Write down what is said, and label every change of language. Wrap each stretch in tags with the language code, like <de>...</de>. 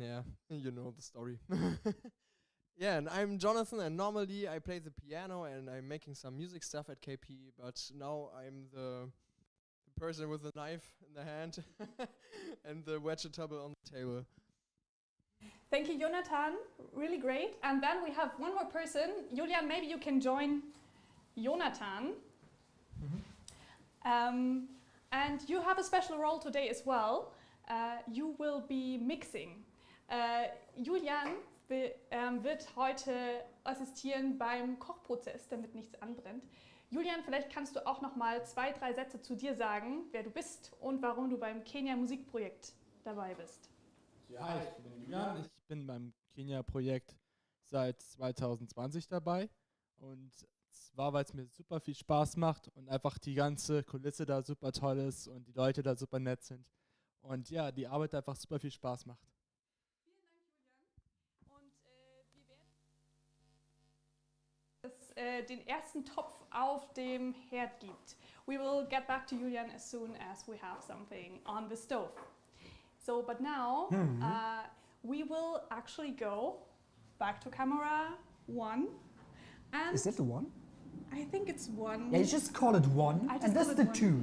<en>Yeah, you know the story. Yeah, and I'm Jonathan, and normally I play the piano and I'm making some music stuff at KP, but now I'm the person with the knife in the hand and the vegetable on the table. Thank you, Jonathan. Really great. And then we have one more person. Julian, maybe you can join Jonathan. And you have a special role today as well. You will be mixing.</en> <de>Julian wird heute assistieren beim Kochprozess, damit nichts anbrennt. Julian, vielleicht kannst du auch noch mal 2, 3 Sätze zu dir sagen, wer du bist und warum du beim Kenya Musikprojekt dabei bist. Ja, ich bin Julian. Ich bin beim Kenia-Projekt seit 2020 dabei, und zwar, weil es mir super viel Spaß macht und einfach die ganze Kulisse da super toll ist und die Leute da super nett sind und ja, die Arbeit einfach super viel Spaß macht. Vielen Dank, Julian. Und wir werden den ersten Topf auf dem Herd gibt.</de> <en>We will get back to Julian as soon as we have something on the stove. So, but now we will actually go back to camera 1. And Is that the one? I think it's 1. Yeah, you just call it one, and that's the 2.</en>